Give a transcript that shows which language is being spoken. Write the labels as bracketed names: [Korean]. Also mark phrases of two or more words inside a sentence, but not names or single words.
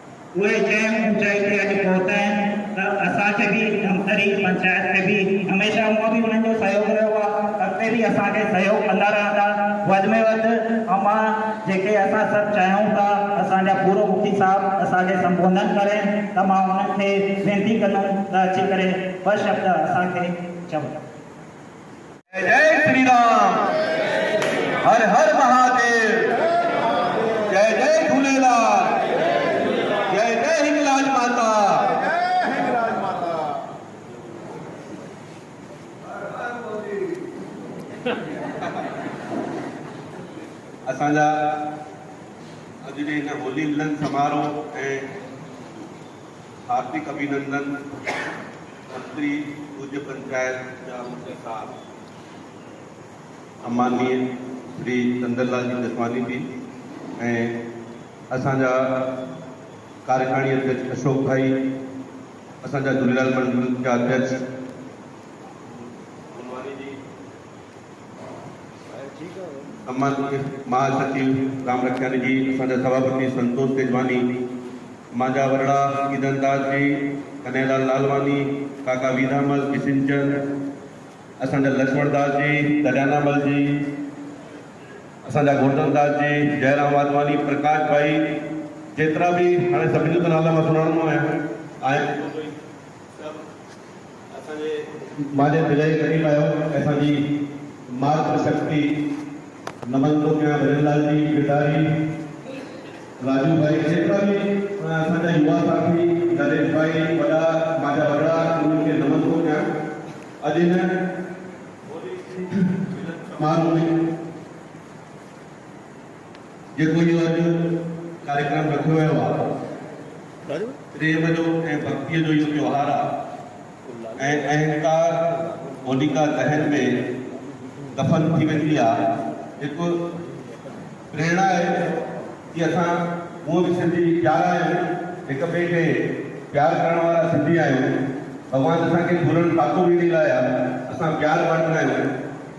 [Sindhi] उहे जंहिं ऊंचाई ते अॼु पहुता आहिनि त असांखे बि धमतरी पंचायत खे बि हमेशह उहो बि उन्हनि जो सहयोग रहियो आहे, अॻिते बि असांखे सहयोग कंदा रहंदा वधि में वधि। ऐं मां जेके असां सभु चाहियूं था असांजा पूर्व मुखी साहब असांखे संबोधन करे त मां उन्हनि खे वेनती कंदुमि त अची करे ॿ शब्द असांखे चवनि। जय श्री राम, हर हर महादेव, जय जय झूलेलाल, जय जय हिंगलाज माता। असांजा अॼु जे हिन होली मिलन समारोह ऐं हार्दिक अभिनंदन मंत्री पूज्य पंचायत जा मुखी साहब अमाननीय श्री चंदरलाल जी जसवानी जी ऐं असांजा कार्यकारिणी अध्यक्ष अशोक भाई, असांजा झूलेलाल मंडल जा अध्यक्ष महासचिव राम रखियानी जी, असांजा सभापति संतोष तेजवानी, मांजा वरड़ा ईदनदास जी, कन्हैयालाल लालवानी, काका वीरामल, किशन चंद, असांजा लक्ष्मणदास जी, दरियानामल जी, असांजा गोवर्धनदास जी, जयराम वाधवानी, प्रकाश भाई, जेतिरा बि हाणे सभिनी जो नाला मां सुञाणंदो आहियां असांजे मुंहिंजे दिलि जे क़रीब आहियो। असांजी मातृशक्ति नमन तो क्या भजनलाल जी, गिरधारी, राजू भाई, जेतिरा बि असांजा युवा साथी नरेश भाई वॾा मांजा वॾा उन्हनि खे नमन थो कयां। अॼु हिन समारोह में जेको इहो अॼु कार्यक्रम रखियो वियो आहे, प्रेम जो ऐं भक्तीअ जो इहो त्योहार आहे ऐं अहंकार होलिका दहन में दफ़न थी वेंदी आहे। हिकु प्रेरणा आहे कि असां उहो बि सिंधी प्यार आहियूं, हिक ॿिए खे प्यार करण वारा सिंधी आहियूं। भॻवानु असांखे झूलण पातो बि ॾेई लाइ आहे, असां प्यार बांटंदा आहियूं।